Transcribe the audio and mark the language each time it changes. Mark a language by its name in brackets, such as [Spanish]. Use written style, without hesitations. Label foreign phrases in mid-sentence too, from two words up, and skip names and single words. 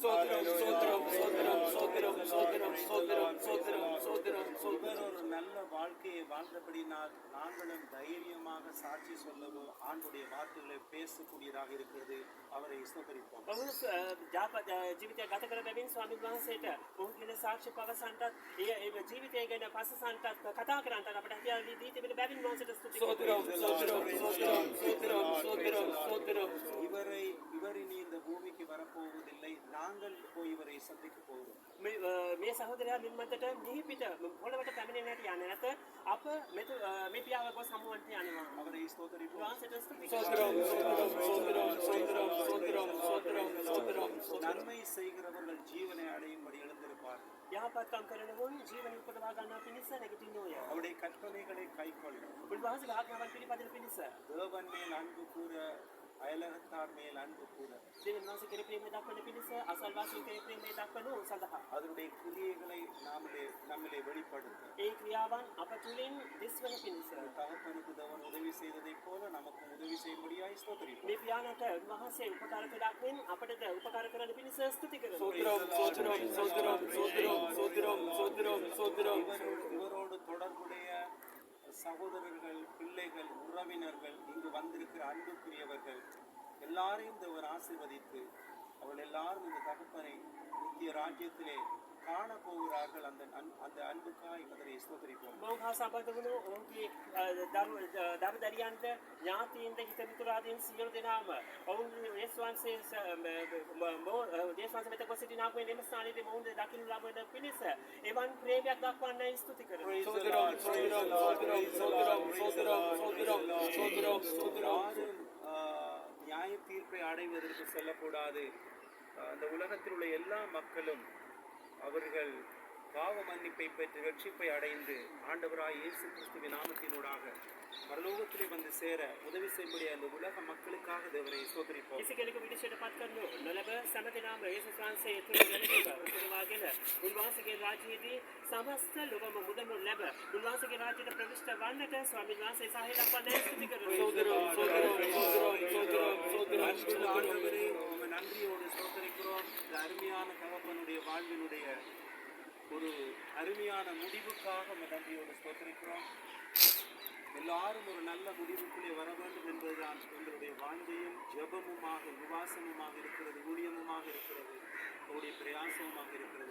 [Tamil] சோத்திரம் சோத்திரம் சோத்திரம் சோத்திரம் சோத்திரம் சோத்திரம் சோத்திரம் சோத்திரம் இவர் ஒரு நல்ல வாழ்க்கையை வாழ்ந்தபடினால் நாங்களும் தைரியமாக சாட்சி சொல்லவும் ஆண்டுடைய வார்த்தைகளை பேசக்கூடியதாக இருக்கிறது. அவரை ஸ்தோத்திரிப்போம். [Sinhala] ඔහු ජීවිතය ගත කර බැවින් ස්වාමීන් වහන්සේට ඔහු කියන සාක්ෂි පවසන්නටත් ඒ ජීවිතය ගැන පසසන්නටත් කතා කරන්නටත් අපට හැකියාව දී තිබෙන බැවින් වහන්සේට ස්තුති [Tamil] சோத்திரம் சோத்திரம் சோத்திரம் சோத்திரம் சோத்திரம் சோத்திரம் இவர் இனி இந்த பூமிக்கு வரப்போவதில்லை. நாங்கள் போய் இவரை சந்திக்க போகிறோம். [Sinhala] මේ සහෝදරයා මින්මතට නිහිපිට පොළවට පැමිණෙන්නට යන්නේ නැත. අප මේ පියාව ගොස් හමුවන්ට යනවා. [Tamil] அவரை ஸ்தோத்திரிப்போம். [Sinhala] වහන්සේට ස්තුති [Tamil] சோத்திரம் சோத்திரம் சோத்திரம் சோத்திரம் சோத்திரம் சோத்திரம் சோத்திரம் நன்மை செய்கிறவர்கள் ஜீவனை அடையும்படி எழுந்திருப்பார். [Sinhala] යහපත්කම් කරනවුන් ජීවන උපදවා ගන්නා පිණිස නැගිටින්නෝය. [Tamil] அவருடைய கற்பனைகளை கைக்கொள்ளும். [Sinhala] උන්වහන්සේගේ ආඥාවන් පිළිපදින පිණිස [Tamil] தேவன் மேல் அன்பு கூற, அயலகத்தார் மேல் அன்பு கூற, [Sinhala] දෙවියන් වහන්සේ කෙරෙහි ප්‍රේමය දක්වන පිණිස අසල්වාසීන් කෙරෙහි ප්‍රේමය දක්වනු සඳහා [Tamil] அதனுடைய கிரியைகளை நம்மிலே வெளிப்படுத்த [Sinhala] ඒ ක්‍රියාවන් අප තුළින් දිස්වන පිණිස [Tamil] தகப்பனுக்கு தேவன் உதவி செய்ததைப் போல நமக்கும் உதவி செய்யும்படியாய் ஸ்தோத்திரிப்போம். [Sinhala] මේ පියාණන්ට උන්වහන්සේ උපකාර කළක් මෙන් අපටද උපකාර කරන පිණිස ස්තුති කරනවා. [Tamil] சோத்திரம் சோத்திரம் சோத்திரம் சோத்திரம் சோத்திரம் சோத்திரம் சோத்திரம் இவரோடு தொடர்புடைய சகோதரர்கள், பிள்ளைகள், உறவினர்கள், இங்கு வந்திருக்கிற அன்புக்குரியவர்கள் எல்லாரையும் தேவன் ஆசீர்வதித்து அவர்கள் எல்லாரும் இந்த தகப்பனை நித்திய ராஜ்யத்திலே காண போகிறார்கள். அந்த அன்புக்காய் அதனை ஸ்தோத்திரிப்போம். [Sinhala] මොහු හා සම්බන්ධ වුණු ඔවුන්ගේ දරුදරියන්ට ඥාතීන්ට හිතමිතුරාදීන් සියලු දෙනාම ඔවුන් යේසුස් වහන්සේ වෙත ගොස් සිටිනාක් මෙන් එම ස්ථානයේදී මොවුන් දකින්න ලබන පිණිස එවන් ප්‍රේමයක් දක්වන්නයි ස්තුති කරනවා. [Tamil] சோத்திரம் சோத்திரம் சோத்திரம் சோத்திரம் சோத்திரம் சோத்திரம் சோத்திரம் சோத்திரம் நியாய தீர்ப்பை அடைவதற்கு செல்லக்கூடாது. அந்த உலகத்தில் உள்ள எல்லா மக்களும் அவர்கள் பாவ மன்னிப்பை பெற்று ரட்சிப்பை அடைந்து ஆண்டவராய் இயேசு கிறிஸ்துவின் நாமத்தினூடாக பரலோகத்திலே வந்து சேர உதவி செய்யும்படி அந்த உலக மக்களுக்காக தேவனை ஸ்தோத்திரிப்போம். [Sinhala] කිසි කෙනෙකු විනිශ්චයට පත් කරනු නොලබ සමතනාම යේසුස් වහන්සේ තුළ ගැනීම උපදවාගෙන උන්වහන්සේගේ රාජ්‍යයේදී සමස්ත ලෝකම මුදනු ලැබ උන්වහන්සේගේ රාජ්‍යයට ප්‍රවිෂ්ඨ වන්නට ස්වාමීන් වහන්සේ සහාය දක්වන්නයි ස්තුති කරනවා. [Tamil] சோத்திரம் சோத்திரம் சோத்திரம் சோத்திரம் சோத்திரம் அன்புள்ள ஆண்டவரே, உம்மை நன்றியோடு ஸ்தோத்திரிக்கிறோம். இந்த அருமையான தகப்பனுடைய வாழ்வினுடைய ஒரு அருமையான முடிவுக்காக உம்மை நன்றியோடு ஸ்தோத்திரிக்கிறோம். எல்லாரும் ஒரு நல்ல முடிவுக்குள்ளே வர வேண்டும் என்பதுதான் எங்களுடைய வாஞ்சையும் ஜெபமுமாக உபவாசமுமாக இருக்கிறது, ஊழியமுமாக இருக்கிறது, அவருடைய பிரயாசமுமாக இருக்கிறது.